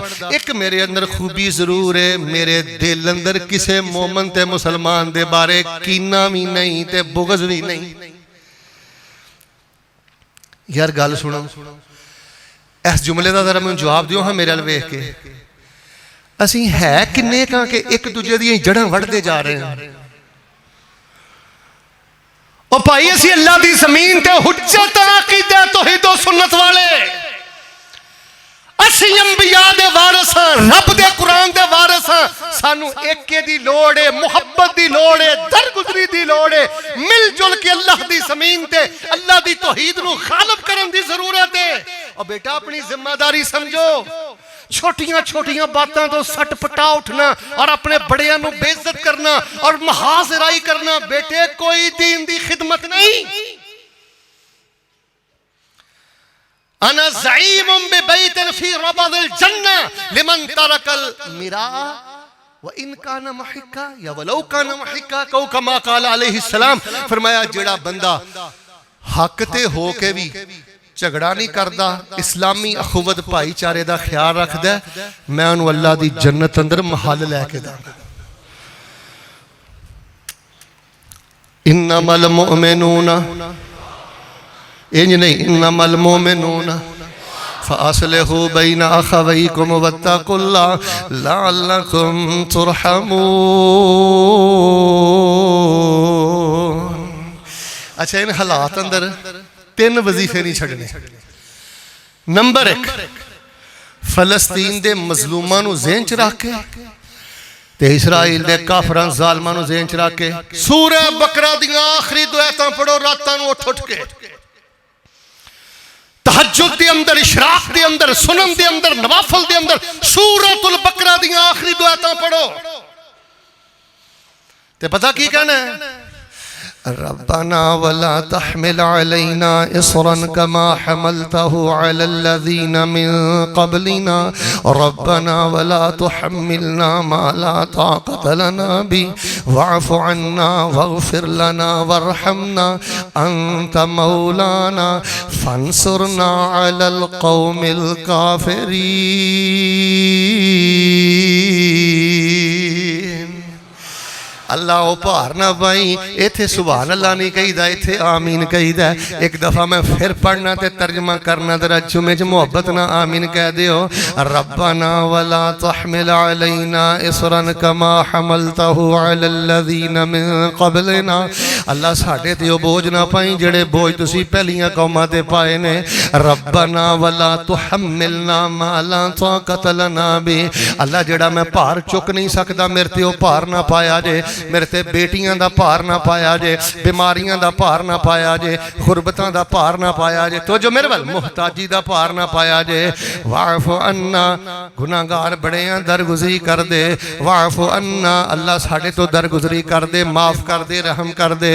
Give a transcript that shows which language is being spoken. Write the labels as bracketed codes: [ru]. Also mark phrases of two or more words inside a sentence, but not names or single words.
[pa] ایک میرے اندر خوبی ضرور ہے، میرے دل اندر کسے مومن تے مسلمان دے بارے کینہ بھی نہیں تے بغض بھی نہیں۔ یار گل سنو، اس جملے دا ذرا میں جواب دیو ہاں میرے الویخ کے، اسی ہے کنے کہاں کہ ایک دوجہ دی جڑاں وڑھتے جا رہے ہیں۔ اور پائی اسی اللہ دی زمین تے حجت عقیدہ توحید و سنت والے، اسی انبیاء دے وارث ہیں، رب دے قرآن دے وارث ہیں۔ سانو ایکے دی لوڑے، محبت دی لوڑے، درگزری دی لوڑے، مل جل کے اللہ دی زمین تے اللہ دی توحید نو غالب کرن دی ضرورت ہے۔ اور بیٹا اپنی ذمہ داری سمجھو، چھوٹیاں چھوٹیاں باتاں تو سٹ پٹا اٹھنا اور اپنے بڑیاں نو بے عزت کرنا اور محاذرائی کرنا، بیٹے کوئی دین دی خدمت نہیں۔ [ar] انا زعیم ببیت فی ربض الجنہ لمن ترک المراء وَإِن كَانَ مَحِكَّا [pa] یا [ar] وَلَوْ كَانَ مَحِكَّا [pa] کو [ar] کما قال علیہ السلام، [pa] فرمایا جڑا بندہ حق تے ہو کے بھی جھگڑا نہیں کردا، اسلامی اخوت بھائی چارے دا خیال رکھ دے، میں انہوں اللہ دی جنت اندر محل لے کے دا۔ [ar] انما المؤمنون [pa] انج نہیں، [ar] انما المؤمنون فَأَصْلِحُوا بَيْنَ أَخَوَيْكُمْ وَاتَّقُوا اللَّهَ لَعَلَّكُمْ تُرْحَمُونَ۔ [pa] اچھا ان حالات اندر 3 وظیفے نہیں چھڑنے۔ نمبر 1، فلسطین دے مظلوماں نو ذہن چ رکھ کے تے اسرائیل دے کافراں ظالماں نو ذہن چ رکھ کے سورہ بقرہ دیاں آخری دعائتاں پڑھو راتاں نو اٹھ کے، تہجد دے اندر، اشراق دے اندر، سنن دے اندر، نوافل دے اندر سورۃ البقرہ دیاں آخری دعائتاں پڑھو۔ تے پتہ کی کہنا ہے؟ [ar] ربنا ولا تحمل علينا إصرا كما حملته على الذين من قبلنا ربنا ولا تحملنا ما لا طاقة لنا به واعف عنا واغفر لنا وارحمنا أنت مولانا فانصرنا على القوم الكافرين۔ [pa] اللہ او پار نہ بائی، ایتھے [ar] سبحان اللہ [pa] نہیں کہی دا، ایتھے آمین کہی دا۔ ایک دفعہ میں پھر پڑھنا تے ترجمہ کرنا ذرا جمعے محبت نہ آمین کہہ دیو۔ [ar] ربنا ولا تحمل علينا اصرا كما حملته على الذين من قبلنا، [pa] اللہ ساڑھے تے بوجھ نہ پائیں جڑے بوجھ تسی پہلیاں قوماں تے پائے نے۔ [ar] ربنا ولا تحملنا ما لا طاقة لنا به، [pa] اللہ جڑا میں پار چک نہیں سکدا میرے تے او پار نہ پایا جے، میرے تے بیٹیاں دا پار نہ پایا جے، بیماریاں دا پار نہ پایا جے، غربتاں دا پار نہ پایا جے، تو جو میرے وال محتاجی دا پار نہ پایا جے۔ [ar] واعف عنا، [pa] گناہگار بڑے ہیں درگزری کر دے، [ar] واعف عنا، [pa] اللہ ساڑھے تو درگزری کر دے، معاف کر دے، رحم کر دے۔